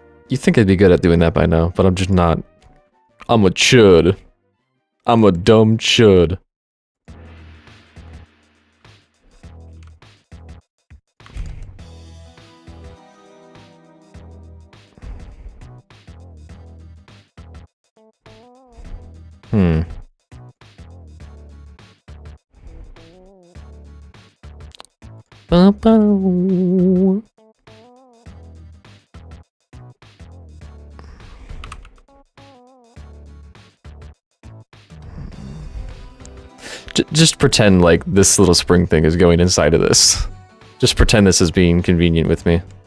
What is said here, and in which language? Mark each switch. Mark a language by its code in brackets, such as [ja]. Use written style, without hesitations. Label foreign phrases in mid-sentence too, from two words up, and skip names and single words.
[en] You think I'd be good at doing that by now, but I'm just not. I'm a chud. I'm a dumb chud. Hmm. Ba-ba. Just pretend like this little spring thing is going inside of this. Just pretend this is being convenient with me.